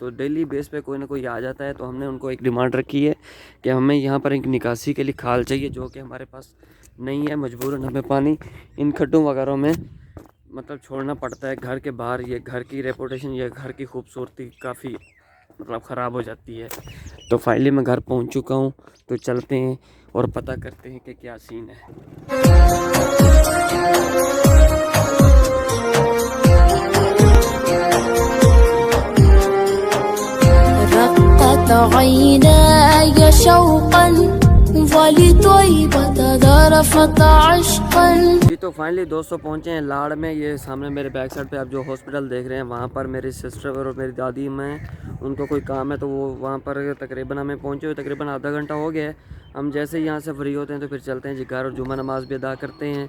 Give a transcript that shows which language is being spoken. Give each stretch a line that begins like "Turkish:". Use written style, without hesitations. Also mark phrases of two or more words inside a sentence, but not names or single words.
Hindi: तो
English: daily base
Hindi: पे कोई ना कोई आ जाता है। तो हमने उनको एक डिमांड रखी है कि हमें यहाँ पर एक निकासी के लिए खाल चाहिए, जो कि हमारे पास नहीं है। मजबूरन हमें पानी इन खड्डों वगैरह में मतलब छोड़ना पड़ता है घर के बाहर। ये घर की रेपुटेशन, ये घर की खूबसूरती काफ़ी मतलब ख़राब हो जाती है। तो फाइनली मैं घर पहुंच चुका हूं। तो चलते हैं और पता करते हैं कि क्या सीन है।
Arabic: رقت عيناي شوقا ولطيبة ذرفت عشقا।
Hindi: जी तो फाइनली दोस्तों पहुंचे हैं लाड़ में। ये सामने मेरे
English: back side
Hindi: पे आप जो हॉस्पिटल देख रहे हैं, वहाँ पर मेरी सिस्टर और मेरी दादी में उनको कोई काम है, तो वो वहाँ पर तकरीबन हमें पहुँचे हुए तकरीबन आधा घंटा हो गया है। हम जैसे ही यहाँ से फ्री होते हैं तो फिर चलते हैं जी घर और जुम्मा नमाज़ भी अदा करते हैं।